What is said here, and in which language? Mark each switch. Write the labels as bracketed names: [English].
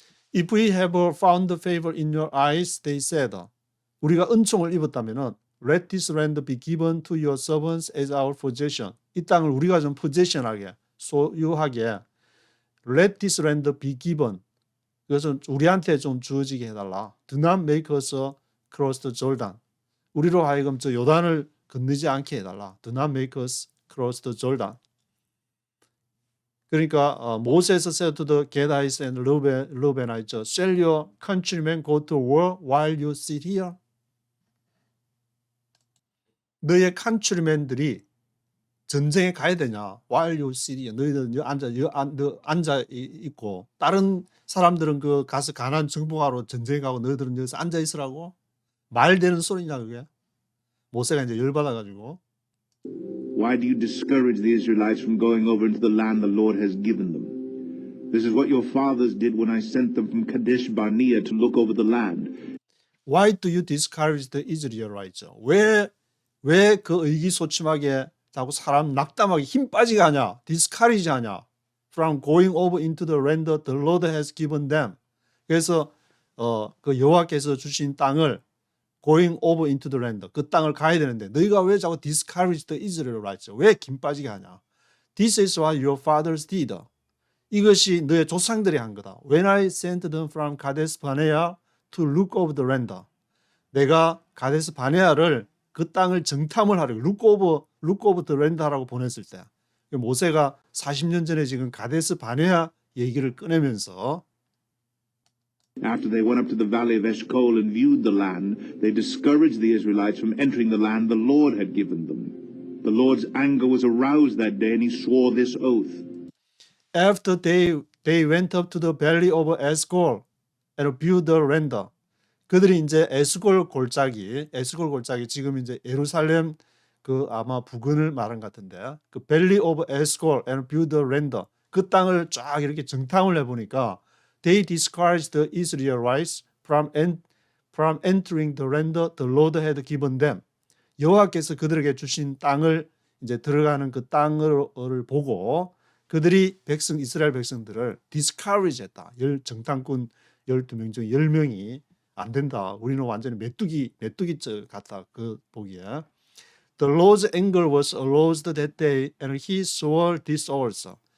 [English] If we have found favor in your eyes, they said, [Korean] 우리가 은총을 입었다면은 [English] let this land be given to your servants as our possession. [Korean] 이 땅을 우리가 좀 possession하게, 소유하게. [English] Let this land be given. [Korean] 그것은 우리한테 좀 주어지게 해달라. [English] Do not make us cross the Jordan. [Korean] 우리로 하여금 저 요단을 건너지 않게 해달라. [English] Do not make us cross the Jordan. 그러니까 Moses said to the Gadites and Reubenites, shall your countrymen go to war while you sit here? [Korean] 너의 countrymen들이 전쟁에 가야 되냐? [English] While you sit here. [Korean] 너희들 앉아 있고 다른 사람들은 그 가서 가나안 정복하러 전쟁에 가고 너희들은 여기서 앉아 있으라고? 말 되는 소리냐 그게? 모세가 이제 열받아 가지고 [English] Why do you discourage the Israelites from going over into the land the Lord has given them? This is what your fathers did when I sent them from Kadesh Barnea to look over the land. Why do you discourage the Israelites? [Korean] 왜 그 의기소침하게 자꾸 사람 낙담하게 힘 빠지게 하냐? discourage 하냐? [English] From going over into the land the Lord has given them. [Korean] 그래서 그 여호와께서 주신 땅을 [English] going over into the land. [Korean] 그 땅을 가야 되는데 너희가 왜 자꾸 [English] discourage the Israelites? [Korean] 왜 김 빠지게 하냐? [English] This is what your fathers did. [Korean] 이것이 너의 조상들이 한 거다. [English] When I sent them from Kadesh Barnea to look over the land. [Korean] 내가 가데스 바네아를 그 땅을 정탐을 하려고 [English] look over the land [Korean] 하라고 보냈을 때 모세가 40년 전에 지금 가데스 바네아 얘기를 꺼내면서 [English] After they went up to the valley of Eshcol and viewed the land, they discouraged the Israelites from entering the land the Lord had given them. The Lord's anger was aroused that day, and he swore this oath. After they went up to the valley of Eshcol and viewed the land. [Korean] 그들이 이제 에스골 골짜기 지금 이제 예루살렘 그 아마 부근을 말한 것 같은데 그 [English] valley of Eshcol and viewed the land. [Korean] 그 땅을 쫙 이렇게 정탐을 해보니까 [English] They discouraged the Israelites from entering the land the Lord had given them. [Korean] 여호와께서 그들에게 주신 땅을 이제 들어가는 그 땅을 보고 그들이 이스라엘 백성들을 discourage 했다. 정탐꾼 12명 중 10명이 안 된다. 우리는 완전히 메뚜기 같다. 그 보기에. [English] The Lord's anger was aroused that day and he swore this also.